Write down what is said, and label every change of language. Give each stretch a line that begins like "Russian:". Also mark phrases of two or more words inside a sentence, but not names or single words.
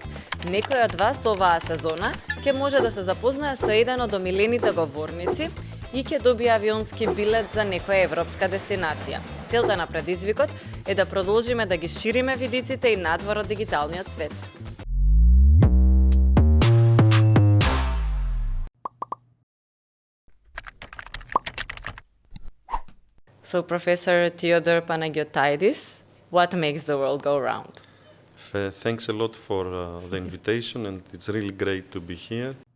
Macedonian: Некој од вас оваа сезона ќе може да се запознае со еден од омилените говорници и ќе добие авионски билет за некоја европска дестинација. Целта на предизвикот е да продолжиме да ги шириме видиците и надвор од дигиталниот свет.
English: So, Professor Theodore Panagiotidis, what makes the world go round? Thanks a lot for the invitation, and it's really great to be here.